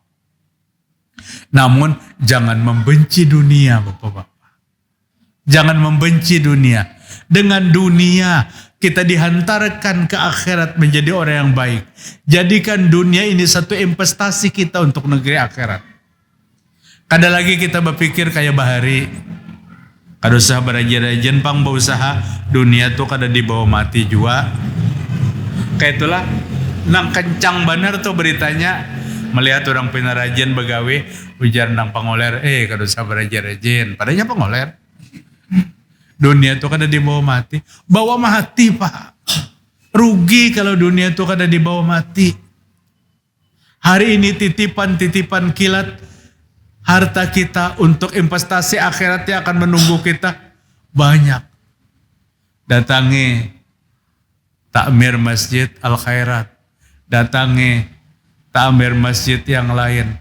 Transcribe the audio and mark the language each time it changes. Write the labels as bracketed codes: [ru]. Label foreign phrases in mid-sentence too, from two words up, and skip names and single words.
[id] Namun jangan membenci dunia, Bapak-bapak. Jangan membenci dunia. Dengan dunia kita dihantarkan ke akhirat menjadi orang yang baik. Jadikan dunia ini satu investasi kita untuk negeri akhirat. [bjn] Kada lagi kita berpikir kayak bahari. Kada usah beraja-rajan pang berusaha. Dunia tuh kada dibawa mati juga. Kayak itulah. Nang kencang benar tuh beritanya. Melihat orang pengrajin begawe, ujar nang pangoler, kada usah berajin-rajin. Padahal pangoler. Dunia itu kada dibawa mati. Bawa mati, Pak. Rugi kalau dunia itu kada dibawa mati. [id] Hari ini titipan-titipan kilat harta kita untuk investasi akhiratnya akan menunggu kita banyak. Datangi takmir masjid Al-Khairat. Datangi takmir masjid yang lain.